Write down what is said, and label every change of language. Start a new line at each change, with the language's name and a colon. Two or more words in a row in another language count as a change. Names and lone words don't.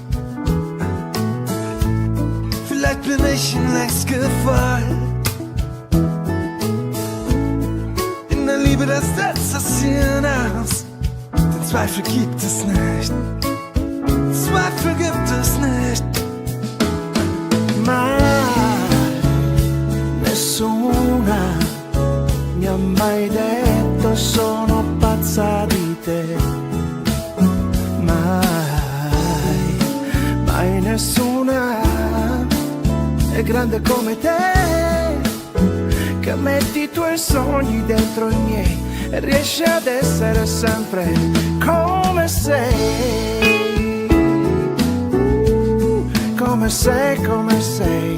German: Vielleicht bin ich ihm längst gefallen. In der Liebe, das setzt das Hirn aus. Den Zweifel gibt es nicht. Zweifel gibt es nicht.
Italian: Mai nessuna mi ha mai detto sono pazza di te. Mai nessuna è grande come te, che metti i tuoi sogni dentro i miei e riesci ad essere sempre come sei, come sei, come sei.